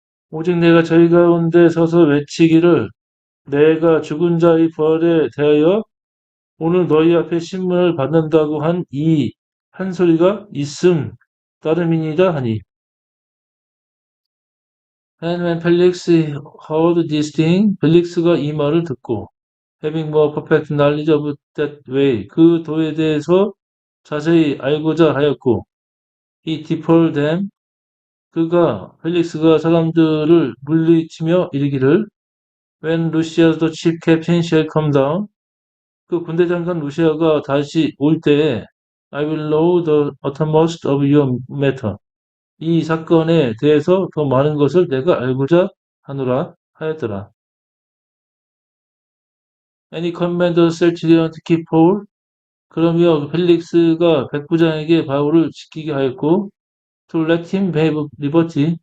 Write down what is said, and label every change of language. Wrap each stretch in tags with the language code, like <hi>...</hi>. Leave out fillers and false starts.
<ko>오직 내가 저희 가운데 서서 외치기를 내가 죽은 자의 부활에 대하여 오늘 너희 앞에 신문을 받는다고 한 이 한 소리가 있음 따름이니이다 하니.</ko> <en>And when Felix heard this thing,</en> <ko>펠릭스가 이 말을 듣고</ko> <en>having more perfect knowledge of that way,</en> <ko>그 도에 대해서 자세히 알고자 하였고</ko> <en>he deferred them,</en> <ko>펠릭스가 사람들을 물리치며 이르기를</ko> <en>when Lucius the chief captain shall come down,</en> <ko>그 군대 장관 루시아가 다시 올 때에</ko> <en>I will know the uttermost of your matter.</en> <ko>이 사건에 대해서 더 많은 것을 내가 알고자 하노라 하였더라.</ko> <en>And he commanded Celturion to keep Paul.</en> <ko>그러며 펠릭스가 백부장에게 바울을 지키게 하였고</ko> <en>to let him have liberty.</en>